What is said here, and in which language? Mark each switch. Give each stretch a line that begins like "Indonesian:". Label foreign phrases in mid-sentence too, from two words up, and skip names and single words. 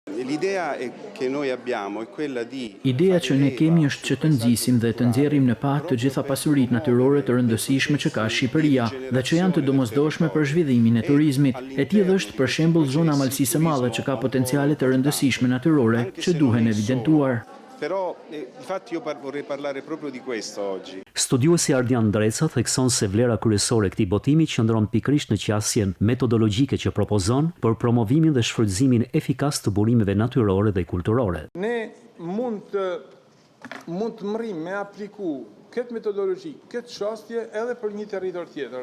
Albanian: Ideja që ne kemi është që të nxisim dhe të nxjerrim në pa të gjitha pasuritë natyrore të rëndësishme që ka Shqipëria dhe që janë të domosdoshme për zhvillimin e turizmit. E tillë është për shembull zona Malësisë së Madhe që ka potenciale të rëndësishme natyrore që duhen evidentuar.
Italian: Però infatti io vorrei parlare proprio di questo oggi.
Albanian: Studiuesi Ardian Dreca thekson se vlera kryesore e këtij botimi qëndron pikërisht në qasjen metodologjike që propozon për promovimin dhe shfrytëzimin efikas të burimeve natyrore dhe kulturore. Ne mund të mrim me apliku këtë metodologji, këtë çështje edhe për një territor tjetër.